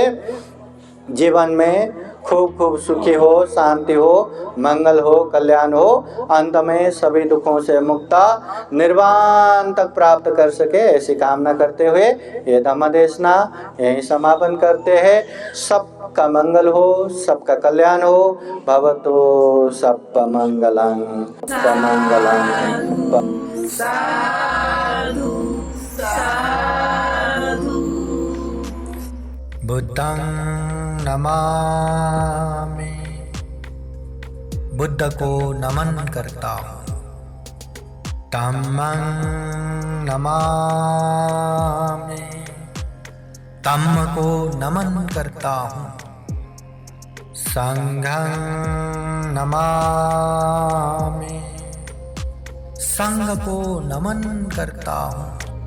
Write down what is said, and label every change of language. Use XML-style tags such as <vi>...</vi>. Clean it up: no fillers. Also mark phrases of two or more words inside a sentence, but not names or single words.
<hi>जीवन में खूब खूब सुखी हो, शांति हो, मंगल हो, कल्याण हो, अंत में सभी दुखों से मुक्ता निर्वाण तक प्राप्त कर सके, ऐसी कामना करते हुए ये धम्म देशना यहीं समापन करते हैं। सबका मंगल हो, सबका कल्याण हो।</hi> <pi>भवतु सब मंगलम मंगलम। साधु साधु। बुद्धं नमामि,</pi> <hi>बुद्ध को नमन करता हूँ।</hi> <pi>धम्मं नमामि,</pi> <hi>धम्म को नमन करता हूँ।</hi> <pi>संघं नमामि,</pi> <hi>संघ को नमन करता हूँ।</hi>